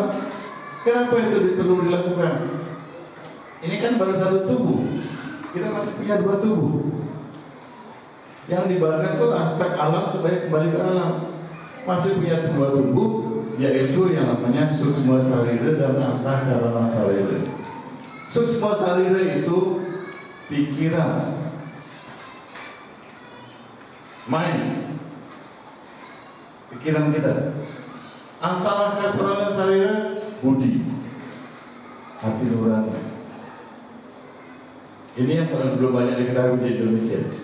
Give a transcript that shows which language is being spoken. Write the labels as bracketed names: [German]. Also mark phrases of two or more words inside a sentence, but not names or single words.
[Indonesian] Kenapa itu perlu dilakukan? Ini kan baru satu tubuh, kita masih punya dua tubuh. Yang dibakar itu aspek alam supaya kembali ke alam. Masih punya dua tubuh, yaitu yang namanya [Sanskrit] suksma sarira [Indonesian] dan [Sanskrit] asa karana sarira. Suksma sarira [Indonesian] itu pikiran, mind, pikiran kita. Antara [Sanskrit] kasarana sarira, [Indonesian] budi, hati nurani. Ini yang belum banyak diketahui di Indonesia.